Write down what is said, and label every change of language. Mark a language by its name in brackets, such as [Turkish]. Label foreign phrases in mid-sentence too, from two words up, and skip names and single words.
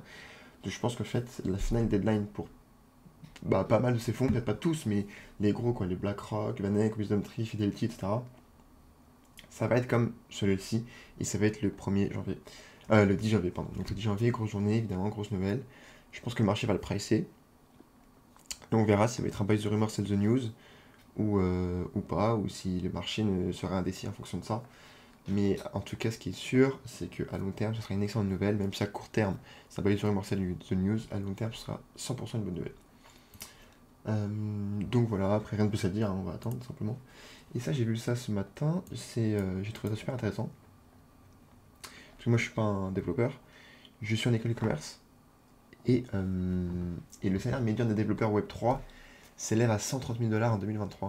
[French] Donc je pense qu'en fait la finale deadline pour pas mal de ces fonds, peut-être pas tous, mais les gros, quoi, les BlackRock, Vanek, Wisdom Tree, Fidelity, etc. Ça va être comme celui-ci, et ça va être le 1er janvier. Le 10 janvier, pardon. Donc le 10 janvier, grosse journée, évidemment, grosse nouvelle. Je pense que le marché va le pricer. Et on verra si ça va être un [English] buy the rumor, sell the news, [French] ou pas, ou si le marché ne serait indécis en fonction de ça. Mais en tout cas, ce qui est sûr, c'est qu'à long terme, ce sera une excellente nouvelle, même si à court terme, ça [English] buy the rumor, sell the news, [French] à long terme, ce sera 100% une bonne nouvelle. Donc voilà, après rien de plus à dire, hein, on va attendre simplement. Et ça, j'ai vu ça ce matin, j'ai trouvé ça super intéressant. Parce que moi, je suis pas un développeur, je suis en école de commerce. Et le salaire médian des développeurs Web3 s'élève à 130 000 $ en 2023.